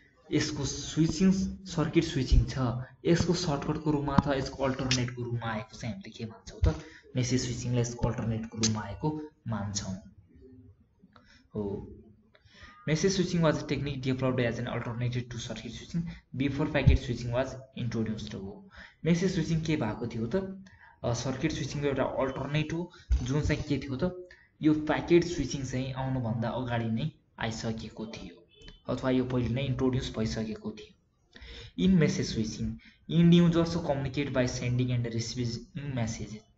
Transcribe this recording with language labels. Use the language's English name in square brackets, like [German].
[Nepali] यसको switching circuit switching छ यसको सर्टकटको रूपमा अथवा यसको अल्टरनेटको रूपमा आएको चाहिँ हामीले के मान्छौं त मेसेज स्विचिङलाई यसको अल्टरनेटको रूपमा आएको मान्छौं। हो [English] Message switching was a technique developed as an alternative to circuit switching before packet switching was introduced. [Nepali] Message switching के भएको थियो त सर्किट स्विचिङको एउटा अल्टरनेटिभ जुन चाहिँ के थियो त यो प्याकेट स्विचिङ चाहिँ आउनुभन्दा अगाडि नै आइसकेको थियो अथवा यो पहिले नै इन्ट्रोड्युस भइसकेको थियो. [English] In message switching end users communicate by sending and receiving message.